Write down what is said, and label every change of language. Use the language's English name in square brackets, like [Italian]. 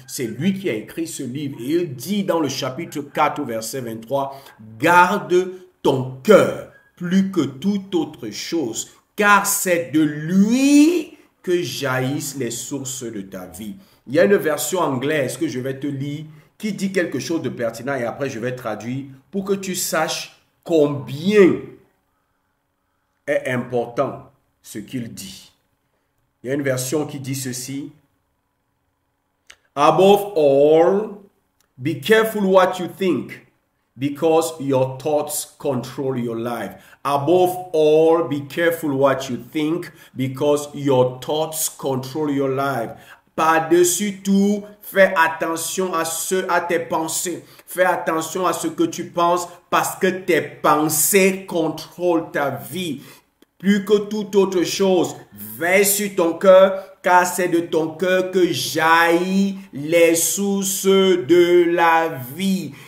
[French] C'est lui qui a écrit ce livre et il dit dans le chapitre 4 au verset 23, « Garde ton cœur plus que toute autre chose, car c'est de lui que jaillissent les sources de ta vie. » Il y a une version anglaise que je vais te lire qui dit quelque chose de pertinent et après je vais traduire pour que tu saches combien est important ce qu'il dit. Il y a une version qui dit ceci. [English] Above all, be careful what you think, because your thoughts control your life. Above all, be careful what you think, because your thoughts control your life. [French] Par-dessus tout, fais attention à tes pensées. Fais attention à ce que tu penses parce que tes pensées contrôlent ta vie. Plus que toute autre chose, veille sur ton cœur, car c'est de ton cœur que jaillissent les sources de la vie.